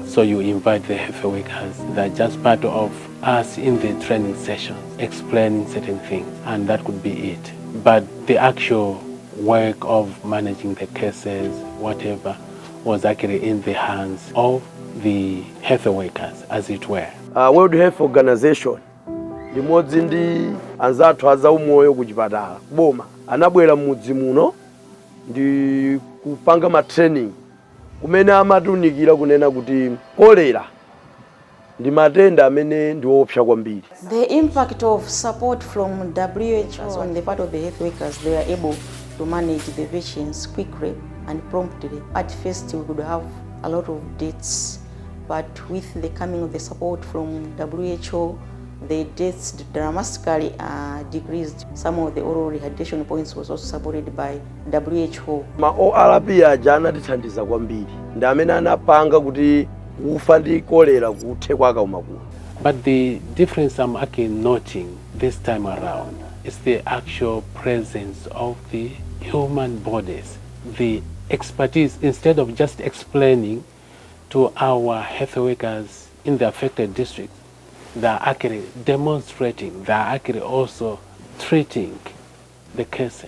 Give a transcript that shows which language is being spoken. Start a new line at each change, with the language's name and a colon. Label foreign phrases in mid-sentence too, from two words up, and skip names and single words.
English: So you invite the health workers that are just part of us in the training sessions, explaining certain things, and that could be it. But the actual work of managing the cases, whatever, was actually in the hands of the health workers, as it were.
Nyanja: World Health Organization limodzi ndi anzathu azaumoyo kuchipatala boma anabwera mudzi muno ndi kupanga ma training kumene amatunikira kunena kuti cholera ndi matenda amene ndi woopsa kwambiri.
English: The impact of support from WHO on the part of the health workers, they are able to manage the patients quickly and promptly. At first we could have a lot of deaths, but with the coming of the support from WHO, the deaths dramatically decreased. Some of the oral rehydration points was also supported by WHO.
Nyanja: Ma ORP aja anatithandiza kwambiri ndi amene anapanga kuti ufa ndi cholera kuthe kwakauma kuno.
English: But the difference I'm actually noting this time around is the actual presence of the human bodies, the expertise. Instead of just explaining to our health workers in the affected districts, they are actually demonstrating, they are actually also treating the cases.